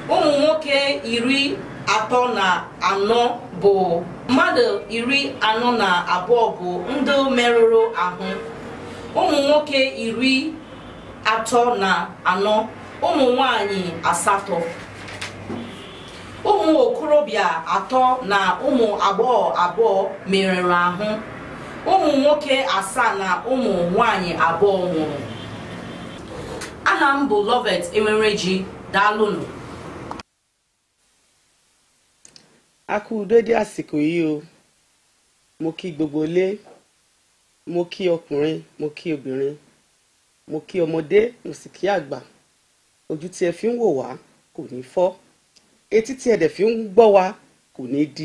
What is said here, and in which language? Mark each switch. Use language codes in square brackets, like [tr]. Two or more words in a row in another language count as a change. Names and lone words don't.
[ig] Ụmụ nwoke 34 bụ mmadụ 42 bụ ndị merụrụ ahụ, ụmụ nwoke 34, ụmụ nwanyị 8, ụmụ okorobịa 3 na ụmụ agbọghọ 2 merụrụ ahụ, ụmụ nwoke 7 na ụmụ nwanyị 2 nwụrụ. Aha m bụ Lovet Emereji, daalụnụ. [yo] A kú dédé àsìkò yìí o, mo kí gbogbo ilé, mo kí ọkùnrin, mo kí obìnrin, mo kí ọmọdé, mo sì kí àgbà. Ojú tí ẹ fi ń wò wá kò ní fọ́, etí tí ẹ dẹ̀ fi ń gbọ́ wá kò ní di.